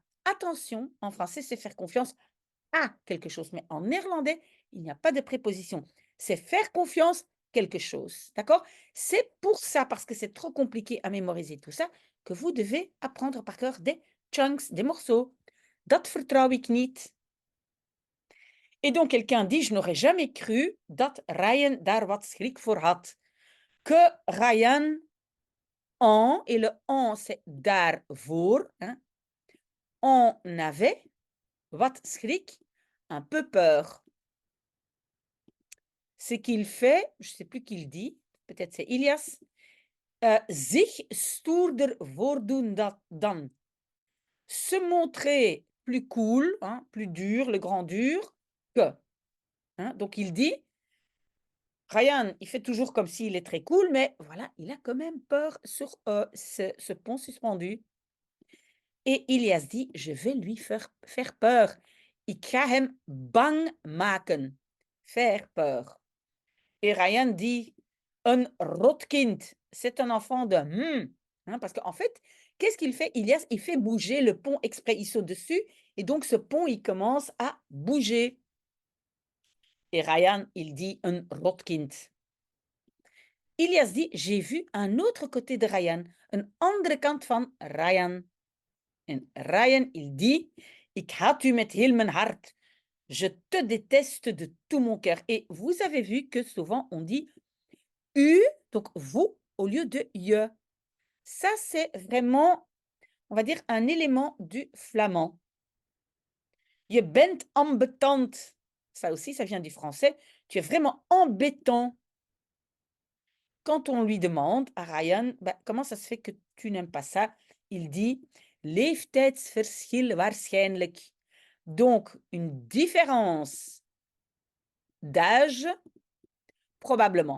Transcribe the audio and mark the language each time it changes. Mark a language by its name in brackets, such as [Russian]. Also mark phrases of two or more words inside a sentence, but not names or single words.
[French] Attention, en français, c'est faire confiance à quelque chose, mais en néerlandais, il n'y a pas de préposition. C'est faire confiance quelque chose, d'accord? C'est pour ça, parce que c'est trop compliqué à mémoriser tout ça, que vous devez apprendre par cœur des chunks, des morceaux. [Dutch] Dat vertrouw ik niet. [French] Et donc, quelqu'un dit, je n'aurais jamais cru [Dutch] dat Ryan daar wat schrik voor had. [French] Que Ryan en, et le en, c'est daarvoor, hein, en avait, [Dutch] wat schrik, [French] un peu peur. Ce qu'il fait, je ne sais plus qui le dit, peut-être c'est Ilias, [Dutch] zich stoerder voordoen dan. [French] Se montrer plus cool, hein, plus dur, le grand dur, que. Hein, donc il dit, Ryan, il fait toujours comme s'il est très cool, mais voilà, il a quand même peur sur ce pont suspendu. Et Ilias dit, je vais lui faire peur. [Dutch] Ik ga hem bang maken. [French] Faire peur. Et Ryan dit, un rotkind, c'est un enfant de hein, parce qu'en fait, qu'est-ce qu'il fait, Ilias? Il fait bouger le pont exprès, il saute dessus, et donc ce pont, il commence à bouger. Et Ryan, il dit, un rotkind. Ilias dit, j'ai vu un autre côté de Ryan, [Dutch] een andere kant van Ryan. [French] En Ryan, il dit, [Dutch] ik haat u met heel mijn hart. [French] Je te déteste de tout mon cœur. Et vous avez vu que souvent on dit u, donc vous, au lieu de je. Ça, c'est vraiment, on va dire, un élément du flamand. [Dutch] Je bent ambetant. [French] Ça aussi, ça vient du français. Tu es vraiment embêtant. Quand on lui demande à Ryan, bah, comment ça se fait que tu n'aimes pas ça? Il dit, [Dutch] leeftijdsverschil waarschijnlijk. [French] Donc, une différence d'âge, probablement.